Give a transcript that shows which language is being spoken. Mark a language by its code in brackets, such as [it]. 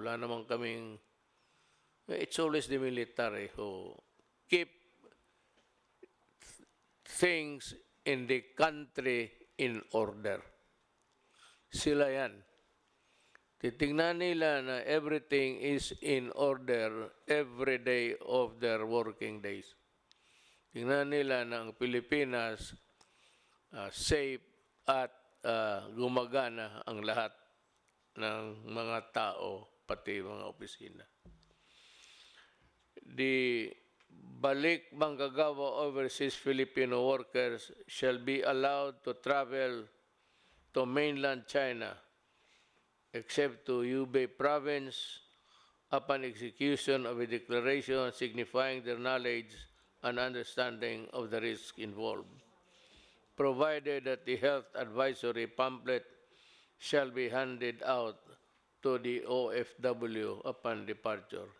[tl] Wala namang kaming, [en] it's always the military who keep things in the country in order. [tl] Sila yan. Titingnan nila na [en] everything is in order every day of their working days. [tl] Tingnan nila na ang Pilipinas safe at gumagana ang lahat ng mga tao, pati mga opisina. [en] The balik manggagawa overseas Filipino workers shall be allowed to travel to mainland China except to Hubei province upon execution of a declaration signifying their knowledge and understanding of the risk involved, provided that the health advisory pamphlet shall be handed out to the OFW upon departure.